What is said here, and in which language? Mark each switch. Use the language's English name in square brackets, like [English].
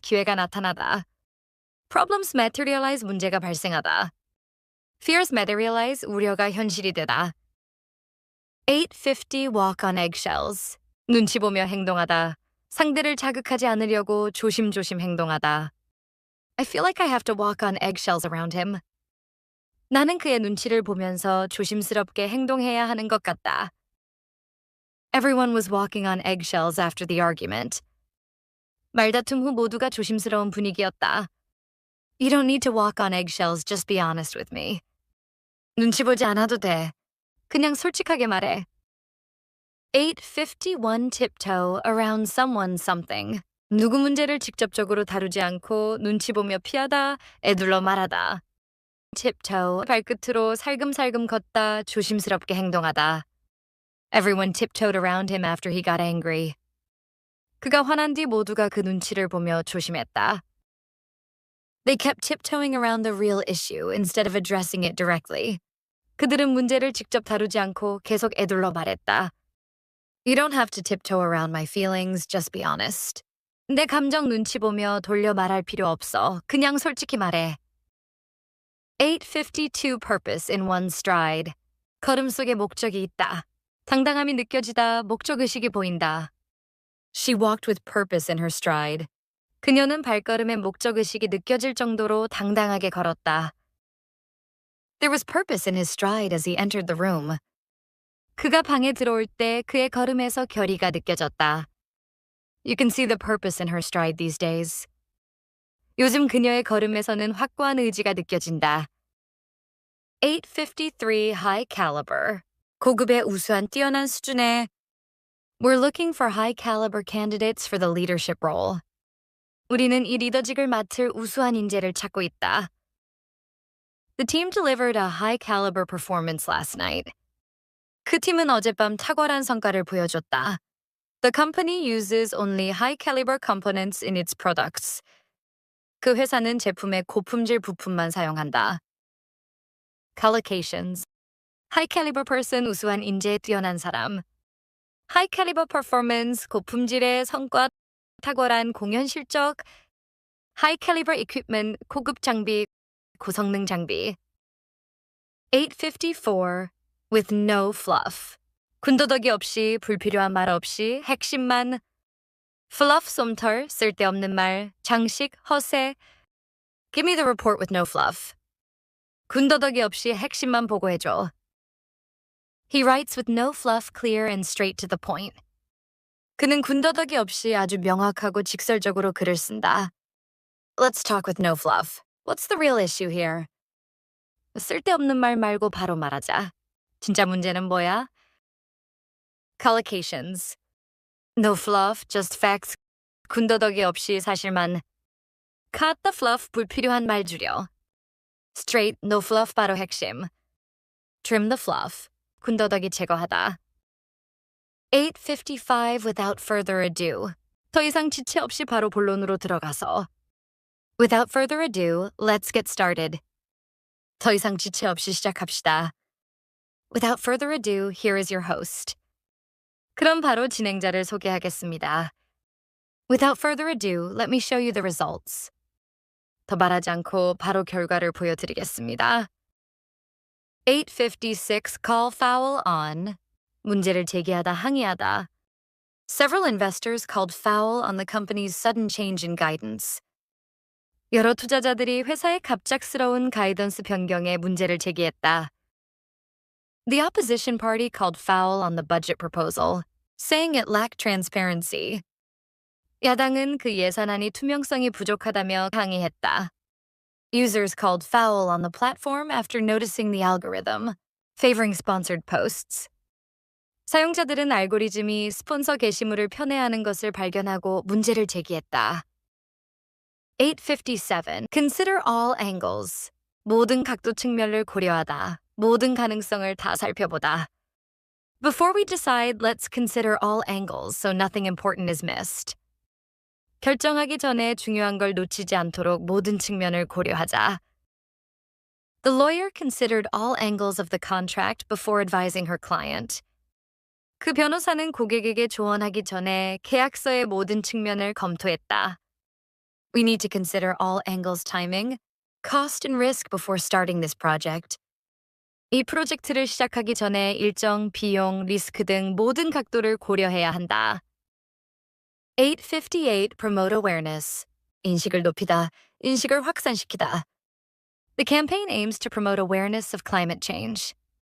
[Korean] 기회가 나타나다. [English] Problems materialize. [Korean] 문제가 발생하다. [English] Fears materialize. [Korean] 우려가 현실이 되다. [English] 850 walk on eggshells. [Korean] 눈치 보며 행동하다. 상대를 자극하지 않으려고 조심조심 행동하다. [English] I feel like I have to walk on eggshells around him. [Korean] 나는 그의 눈치를 보면서 조심스럽게 행동해야 하는 것 같다. [English] Everyone was walking on eggshells after the argument. [Korean] 말다툼 후 모두가 조심스러운 분위기였다. [English] You don't need to walk on eggshells, just be honest with me. [Korean] 눈치 보지 않아도 돼. 그냥 솔직하게 말해. [English] 851 tiptoe around someone something. [Korean] 누구 문제를 직접적으로 다루지 않고 눈치 보며 피하다, 애둘러 말하다. tiptoe, 발끝으로 살금살금 걷다, 조심스럽게 행동하다. [English] Everyone tiptoed around him after he got angry. [Korean] 그가 화난 뒤 모두가 그 눈치를 보며 조심했다. [English] They kept tiptoeing around the real issue instead of addressing it directly. [Korean] 그들은 문제를 직접 다루지 않고 계속 애둘러 말했다. [English] You don't have to tiptoe around my feelings, just be honest. [Korean] 내 감정 눈치 보며 돌려 말할 필요 없어. 그냥 솔직히 말해. [English] 852 purpose in one stride. [Korean] 걸음 속에 목적이 있다. 당당함이 느껴지다, 목적의식이 보인다. [English] She walked with purpose in her stride. [Korean] 그녀는 발걸음에 목적의식이 느껴질 정도로 당당하게 걸었다. [English] There was purpose in his stride as he entered the room. [Korean] 그가 방에 들어올 때 그의 걸음에서 결의가 느껴졌다. [English] You can see the purpose in her stride these days. [Korean] 요즘 그녀의 걸음에서는 확고한 의지가 느껴진다. [English] 853 high caliber. [Korean] 고급의 우수한 뛰어난 수준의 [English] We're looking for high caliber candidates for the leadership role. [Korean] 우리는 이 리더직을 맡을 우수한 인재를 찾고 있다. [English] The team delivered a high caliber performance last night. [Korean] 그 팀은 어젯밤 탁월한 성과를 보여줬다. [English] The company uses only high caliber components in its products. [Korean] 그 회사는 제품의 고품질 부품만 사용한다. [English] Collocations. High caliber person. [Korean] 우수한 인재에 뛰어난 사람. [English] High caliber performance. [Korean] 고품질의 성과, 탁월한 공연 실적. [English] High caliber equipment. [Korean] 고급 장비, 고성능 장비. 854. [English] With no fluff. [Korean] 군더더기 없이, 불필요한 말 없이, 핵심만. Fluff, 솜털, 쓸데없는 말, 장식, 허세. [English] Give me the report with no fluff. [Korean] 군더더기 없이 핵심만 보고해줘. [English] He writes with no fluff, clear and straight to the point. [Korean] 그는 군더더기 없이 아주 명확하고 직설적으로 글을 쓴다. [English] Let's talk with no fluff. What's the real issue here? [Korean] 쓸데없는 말 말고 바로 말하자. 진짜 문제는 뭐야? Collocations. [English] No fluff, just facts. [Korean] 군더더기 없이 사실만. [English] Cut the fluff, [Korean] 불필요한 말 줄여. [English] Straight, no fluff, [Korean] 바로 핵심. [English] Trim the fluff, [Korean] 군더더기 제거하다. [English] 8:55 without further ado. [Korean] 더 이상 지체 없이 바로 본론으로 들어가서. [English] Without further ado, let's get started. [Korean] 더 이상 지체 없이 시작합시다. [English] Without further ado, here is your host. [Korean] 그럼 바로 진행자를 소개하겠습니다. [English] Without further ado, let me show you the results. [Korean] 더 말하지 않고 바로 결과를 보여드리겠습니다. [English] 8:56 call foul on. [Korean] 문제를 제기하다 항의하다. [English] Several investors called foul on the company's sudden change in guidance. [Korean] 여러 투자자들이 회사의 갑작스러운 가이던스 변경에 문제를 제기했다. [English] The opposition party called foul on the budget proposal, saying it lacked transparency. [Korean] 야당은 그 예산안이 투명성이 부족하다며 항의했다. [English] Users called foul on the platform after noticing the algorithm, favoring sponsored posts. [Korean] 사용자들은 알고리즘이 스폰서 게시물을 편애하는 것을 발견하고 문제를 제기했다. [English] 8:57 Consider all angles. [Korean] 모든 각도 측면을 고려하다. 모든 가능성을 다 살펴보다. [English] Before we decide, let's consider all angles so nothing important is missed. [Korean] 결정하기 전에 중요한 걸 놓치지 않도록 모든 측면을 고려하자. [English] The lawyer considered all angles of the contract before advising her client. [Korean] 그 변호사는 고객에게 조언하기 전에 계약서의 모든 측면을 검토했다. [English] We need to consider all angles timing, cost and risk before starting this project. [Korean] 이 프로젝트를 시작하기 전에 일정, 비용, 리스크 등 모든 각도를 고려해야 한다. [English] 8:58 Promote awareness. [Korean] 인식을 높이다, 인식을 확산시키다. [English] The campaign aims to promote awareness of climate change.